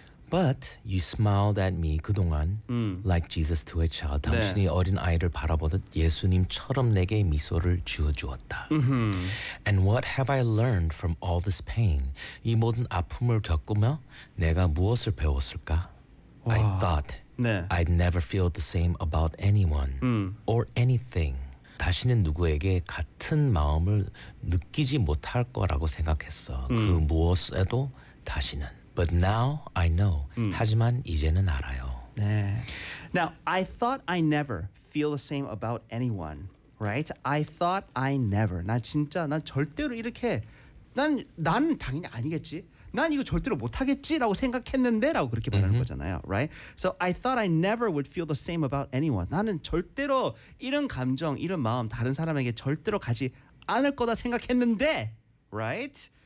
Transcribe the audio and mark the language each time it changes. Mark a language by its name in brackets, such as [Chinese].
[English] But you smiled at me [Korean] 그동안 [English] like Jesus to a child. [Korean] 당신이 네. 어린 아이를 바라보듯 예수님처럼 내게 미소를 지어주었다. [English] And what have I learned from all this pain? [Korean] 이 모든 아픔을 겪으며 내가 무엇을 배웠을까? 와. [English] I thought [Korean] 네. [English] I'd never feel the same about anyone or anything. [Korean] 다시는 누구에게 같은 마음을 느끼지 못할 거라고 생각했어. 그 무엇에도 다시는. [English] But now I know. [Korean] 하지만 이제는 알아요. 네. [English] Now, I thought I never feel the same about anyone, right? I thought I never. [Korean] 나 진짜, 난 절대로 이렇게, 난 당연히 아니겠지. 난 이거 절대로 못하겠지라고 생각했는데 라고 그렇게 말하는 거잖아요. [English] Right? So I thought I never would feel the same about anyone. [Korean] 나는 절대로 이런 감정, 이런 마음 다른 사람에게 절대로 가지 않을 거다 생각했는데 [English] Right?